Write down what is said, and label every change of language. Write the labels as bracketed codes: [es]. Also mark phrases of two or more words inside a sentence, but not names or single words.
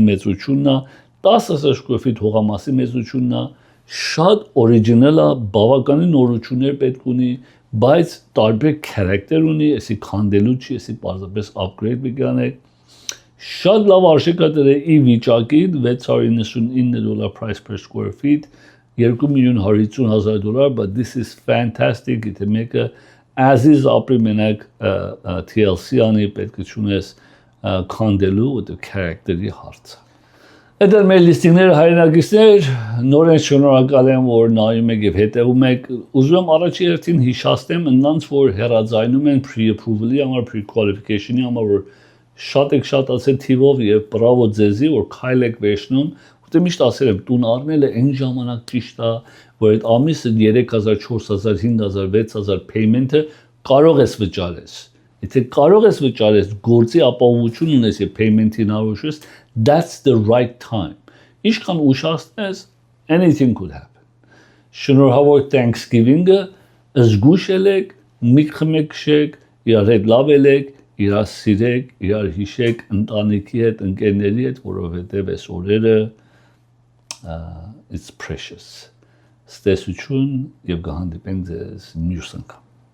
[hy] մեծությունն է, 10000 [en] square feet [hy] հողամասի մեծությունն է, շատ original է, բավականին նորություններ պետք ունի, բայց տարբեր character ունի, էսի քանդելու չի, էսի պարզապես upgrade բիգանել։ Շատ լավ արժեք է դրել ի վիճակին, $699 [en] price per square feet, [hy] $2,150,000, [en] but this is fantastic, [hy] եթե մեկը [en] as is [hy] ապրի մենակ TLC անի պետք է չունես քանդելու, որտեղ character-ի հարց է։ Այդ մեր լիստինգները հայրենակիցներ նորեն շնորհակալ եմ որ նայում եք եւ հետեւում եք ուզում եմ առաջի հերթին հիշացնեմ նրանց որ հերաձայնում են pre-approval-ի համար pre-qualification-ի համար որ շատ եք շատացել թիվով եւ բրավո ձեզի որ քայլ եք վերցնում ուտե միշտ ասել եմ տուն առնելը այն ժամանակ ճիշտ է որ այդ ամիսը 3000 4000 5000 6000 payment-ը կարող ես վճարես Եթե կարող ես վճարես գործի ապահովություն ունես եւ payment-ի հնարավորություն [en] that's the right time [hy] Ինչքան ուշացնես [en] anything could happen [hy] Շնորհավոր Thanksgiving-ը զգուշ ելեք մի խմեք քշեք իրար հետ լավ ելեք իրար սիրեք իրար հիշեք ընտանիքի հետ ընկերների հետ որովհետեւ այս օրերը [en] it's precious [hy] Ստեսություն եւ կհանդիպենք ձեզ մյուս անգամ